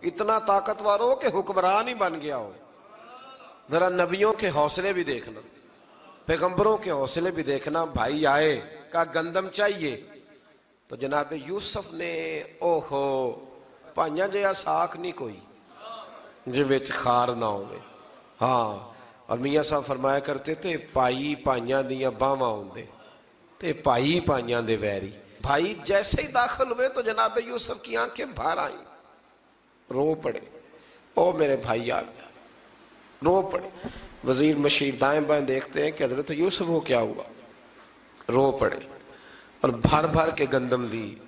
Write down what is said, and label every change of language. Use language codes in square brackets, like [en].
[ur] اتنا طاقتور ہو کہ حکمران ہی بن گیا ہو. ذرا نبیوں کے حوصلے بھی دیکھنا. پیغمبروں کے حوصلے بھی دیکھنا. بھائی آئے کہا گندم چاہیے تو جناب یوسف نے [pa] اوہو پائیاں جیا ساکھ نہیں کوئی جی وچ خار نہ ہوئے. [ur] ہاں اور میاں صاحب فرمایا کرتے تھے [pa] پائی پائیاں دیاں باواں ہوندے تے پائی پائیاں دے ویری. [ur] بھائی جیسے ہی داخل ہوئے تو جناب یوسف کی آنکھیں بھار آئیں, رو پڑے. او میرے بھائی آ گیا, رو پڑے. وزیر مشیر دائیں بائیں دیکھتے ہیں کہ حضرت یوسف کو کیا ہوا, رو پڑے اور بھر بھر کے گندم دی.